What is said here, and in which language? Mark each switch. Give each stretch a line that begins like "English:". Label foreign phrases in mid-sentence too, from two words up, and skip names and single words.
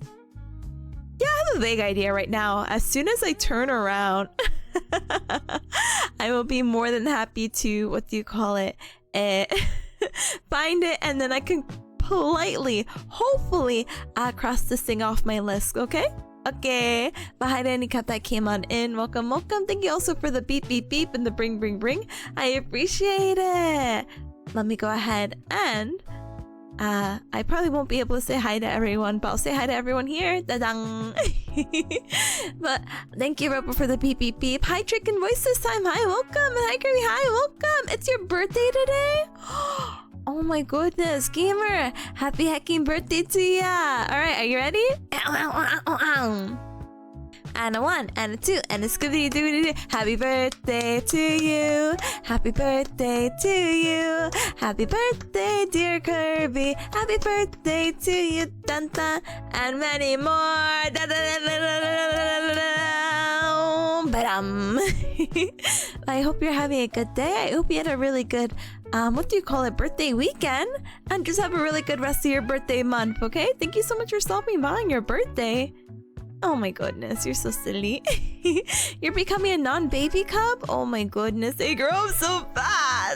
English: Yeah, I have a vague idea right now. As soon as I turn around, I will be more than happy to, what do you call it, find it, and then I can politely, hopefully, cross this thing off my list, okay? Okay. But hi to any cup that came on in. Welcome, welcome. Thank you also for the beep, beep, beep and the bring, bring, bring. I appreciate it. Let me go ahead and I probably won't be able to say hi to everyone, but I'll say hi to everyone here. Da-dang. But thank you, Robo, for the beep, beep, beep. Hi, Trick and Voice this time. Hi, welcome. Hi, Kirby. Hi, welcome. It's your birthday today? Oh my goodness, gamer! Happy hacking birthday to ya! Alright, are you ready? And a 1, and a 2, and a scooby-doo-doo-doo. Happy birthday to you! Happy birthday to you! Happy birthday, dear Kirby! Happy birthday to you! Dun dun! And many more! Da, da, da, da, da, da, da, da. Ba-dum. I hope you're having a good day. I hope you had a really good what do you call it, birthday weekend, and just have a really good rest of your birthday month, okay? Thank you so much for stopping by on your birthday. Oh my goodness, you're so silly. You're becoming a non-baby cub? Oh my goodness, they grow up so fast.